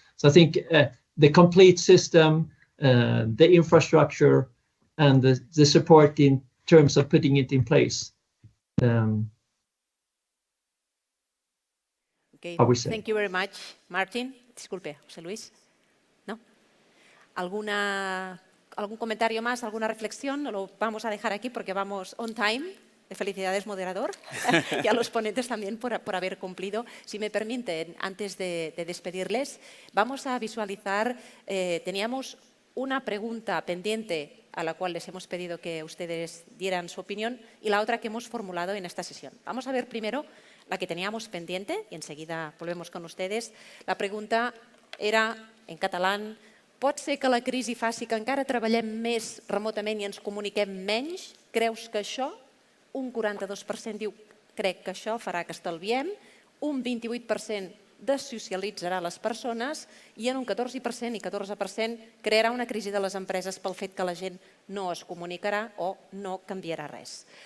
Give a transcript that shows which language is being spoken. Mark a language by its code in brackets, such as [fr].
[en] So I think the complete system, the infrastructure, and the support in terms of putting it in place. Okay. I would say. Thank you very much, Martin. [es] Disculpe, José Luis. ¿No? ¿Algún comentario más, alguna reflexión? Lo vamos a dejar aquí porque vamos [en] on time. [es] Felicidades, moderador, y a los ponentes también por haber cumplido. Si me permiten, antes de despedirles, vamos a visualizar, teníamos una pregunta pendiente a la cual les hemos pedido que ustedes dieran su opinión y la otra que hemos formulado en esta sesión. Vamos a ver primero la que teníamos pendiente y enseguida volvemos con ustedes. La pregunta era en catalán: [ca] pot ser que la crisi faci que encara treballem més remotament i ens comuniquem menys? Creus que això? Un 42% diu crec que això farà que estalviem, un 28% dessocialitzarà les persones i en un 14% i 14% crearà una crisi de les empreses pel fet que la gent no es comunicarà o no canviarà res.